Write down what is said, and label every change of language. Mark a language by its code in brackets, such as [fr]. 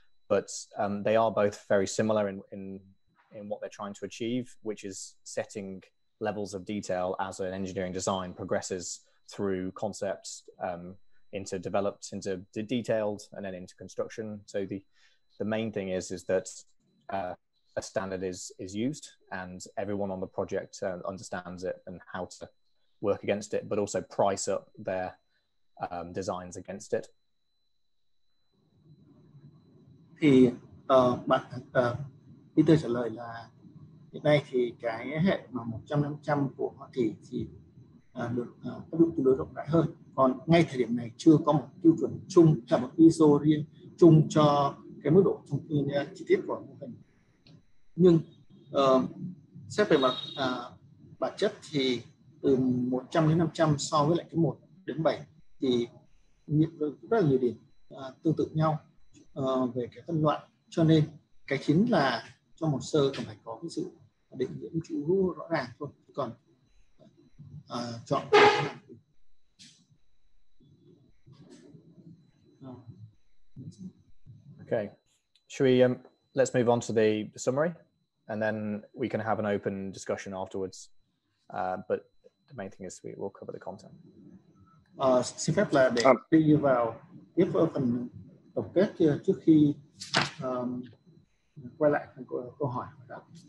[en] But they are both very similar in what they're trying to achieve, which is setting levels of detail as an engineering design progresses through concepts into developed, into detailed, and then into construction. So the main thing is that a standard is used and everyone on the project understands it and how to work against it, but also price up their designs against it. [vi] Thì bạn Peter trả lời là hiện nay thì cái hệ mà 100-500 của họ thì được áp dụng tương đối rộng rãi hơn. Còn ngay thời điểm này chưa có một tiêu chuẩn chung, là một ISO riêng chung cho cái mức độ thông tin chi tiết của mô hình. Nhưng xét về mặt bản chất thì từ 100 đến 500 so với lại cái 1 đến 7 thì rất là nhiều điểm tương tự nhau về cái phân loại, cho nên cái chính là trong hồ sơ cần phải có cái sự định nghĩa chú rõ ràng thôi, còn chọn. [en] Okay, should we let's move on to the summary, and then we can have an open discussion afterwards. But the main thing is we will cover the content. [vi] Xin phép là để đi vào tiếp phần tổng kết trước khi quay lại câu hỏi đó.